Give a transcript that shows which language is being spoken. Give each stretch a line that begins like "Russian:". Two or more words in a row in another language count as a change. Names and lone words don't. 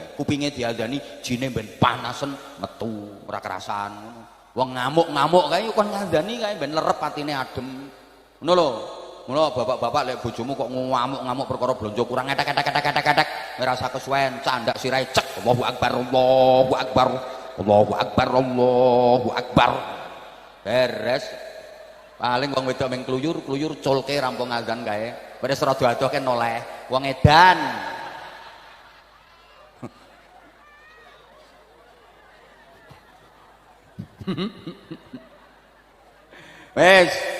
Javanese: Kupinge diadzani jine ben panasen metu ora kerasan ngono. Wong ngamuk-ngamuk kae kon ngadzani kae ben lerep atine adem. Ngono lho. Mula bapak-bapak lek bojomu kok ngamuk-ngamuk perkara blonjo kurang etek-etek ora usah kesuwen, candak sirahe cek.
Arabic: الله أكبر، الله أكبر. الله أكبر، الله أكبر.
Javanese: Beres. Paling wong wedok meng kluyur culke rampung adzan kae. Wis rada adoh noleh. Wong edan. Wes.